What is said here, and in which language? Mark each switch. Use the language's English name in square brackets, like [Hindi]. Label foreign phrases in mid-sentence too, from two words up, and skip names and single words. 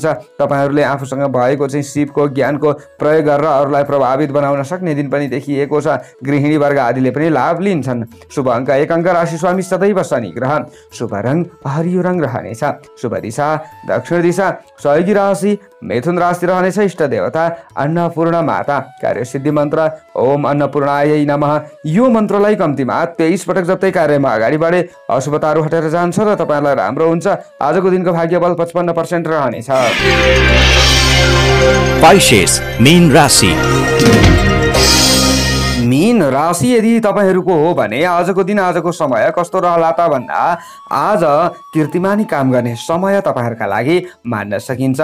[Nepali] तपाईँहरूले आफूसँग भएको चाहिँ सिपको ज्ञानको प्रयोग गरेर अरूलाई प्रभावित बनाउन सक्ने दिन पनि देखिएको छ। गृहिणी वर्ग आदिले पनि लाभ लिन्छन्। शुभ अङ्क 1 अङ्क, राशि स्वामी सदैव शनि ग्रह। शुभ रङ हरियो रङ रहनेछ। शुभ दिशा दक्षिण दिशा। सहयोगी राशि मिथुन राशि रहनेछ। इष्ट देवता अन्नपूर्ण माता। कार्यसिद्धि मन्त्र [Sanskrit] ओम अन्नपूर्णायै नमः। [Nepali] यो मन्त्रलाई कम्तीमा 23 पटक जप्दै कार्यमा अगाडि बढे अशुभताहरू हटेर जान्छ र तपाईँलाई राम्रो हुन्छ। आजको दिनको भाग्यबल 55% रहनेछ। पाइसेस मीन राशि। मीन राशि यदि तपाईँहरूको हो भने आजको दिन आजको समय कस्तो रहला त भन्दा आज कीर्तिमानी काम गर्ने समय तपाईँहरूका लागि मान्न सकिन्छ।